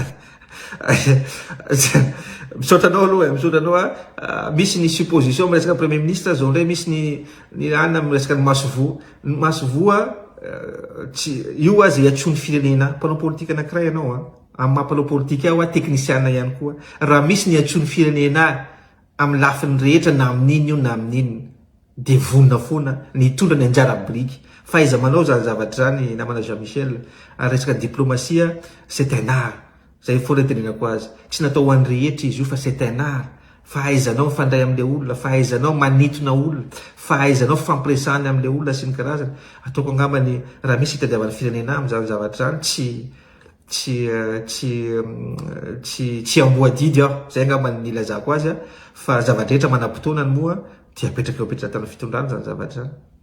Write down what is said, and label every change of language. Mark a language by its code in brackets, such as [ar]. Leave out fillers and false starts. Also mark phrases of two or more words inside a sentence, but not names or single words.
[mg] Misaotranao aloha misy ny supposition miresaka [fr] premier ministre [mg] zao ndray misy ny anina miresaka ny masovoa io zay atsony firenena mpanao politika anankiray ianao amin'ny mampanao politika ao teknisiana ihany koa raha misy ny atsony firenena amin'ny lafiny rehetra na amin'iny io na amin'iny de vonona foana ny tondra ny anjara biriky faiza manao zany zavatra zany namana Jean Michel resaka diplomatia [fr] c'est un art [mg] zay foana tenenako azy tsy natao ho an'ny rehetra izy io fa [fr] c'est un art [mg] fahaizanao mifandray amin'le olona fahaizanao manitona olona fahaizanao fampiresahany amin'le olona sy ny karazana ataoko angambany raha misy hitadiavana firenena amin'izany zavatra zany tsy amboadidy aho zay angambany ny ilazako azy fa zavatra rehetra manam-potoanany moa dia apetraka tany fitondrana zany zavatra zany.